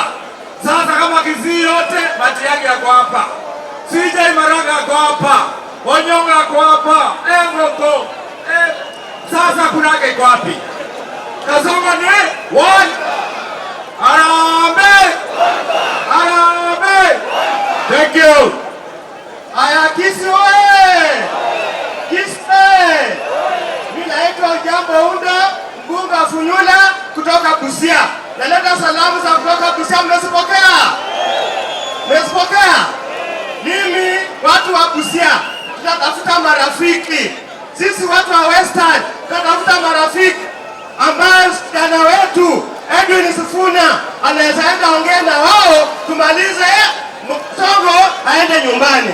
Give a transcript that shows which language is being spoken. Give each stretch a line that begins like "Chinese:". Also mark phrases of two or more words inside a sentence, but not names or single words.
Swahili: Sasa kama Kisii yote Matiang'i yako hapa, CJ Maraga yako hapa, Onyonga yako hapa, Ngoko. Sasa kunake iko wapi? Kasongo ni one. Harambee! Harambee!
English: Thank you.
Swahili: Aya, Kisii oye! Kisii! Mimi naitwa Jambo Unda, mbunge wa Funyula kutoka Busia. Naleta salamu za kutoka Busia, mmesipokea? Mmesipokea? Mimi watu wa Busia tunatafuta marafiki. Sisi watu wa Western tunatafuta marafiki ambaye kijana wetu Edwin Sifuna anaweza enda ongea na wao tumalize Mtongo aende nyumbani.